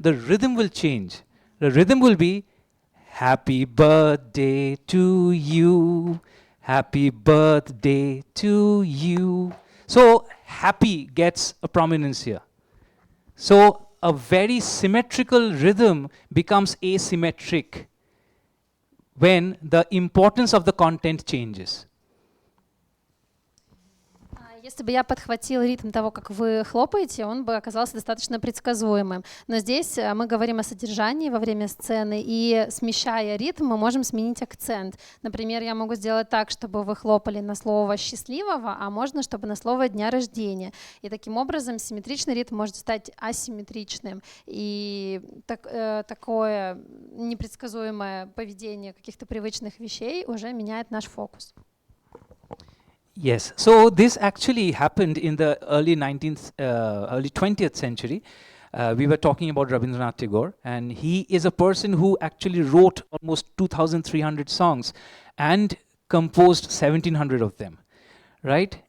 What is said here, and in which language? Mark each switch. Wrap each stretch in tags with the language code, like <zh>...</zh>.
<en>The rhythm will change. The rhythm will be happy birthday to you, happy birthday to you. So, happy gets a prominence here. So a very symmetrical rhythm becomes asymmetric when the importance of the content changes.</en> <ru>Если бы я подхватил ритм того, как вы хлопаете, он бы оказался достаточно предсказуемым. Но здесь мы говорим о содержании во время сцены, и смещая ритм, мы можем сменить акцент. Например, я могу сделать так, чтобы вы хлопали на слово «счастливого», а можно, чтобы на слово «дня рождения». И таким образом симметричный ритм может стать асимметричным. И такое непредсказуемое поведение каких-то привычных вещей уже меняет наш фокус.</ru> <en>Yes, so this actually happened in the early 20th century. We were talking about Rabindranath Tagore, and he is a person who actually wrote almost 2,300 songs and composed 1,700 of them, right?</en>